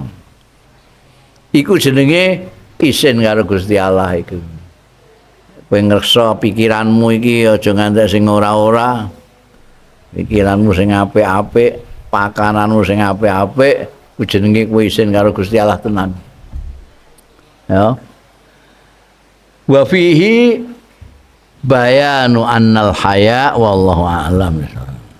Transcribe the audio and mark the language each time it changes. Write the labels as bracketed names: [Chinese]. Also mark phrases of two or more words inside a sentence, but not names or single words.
[Javanese] Iku jenenge isin karo Gusti Allah iku. Kowe ngreksa pikiranmu iki aja ngantek sing ora-ora. Pikiranmu sing apik-apik, pakananmu sing apik-apik, ku jenenge kowe isin karo Gusti Allah tenan. Ya. [Arabic] Wa fihi bayanu annal haya wallahu a'lam.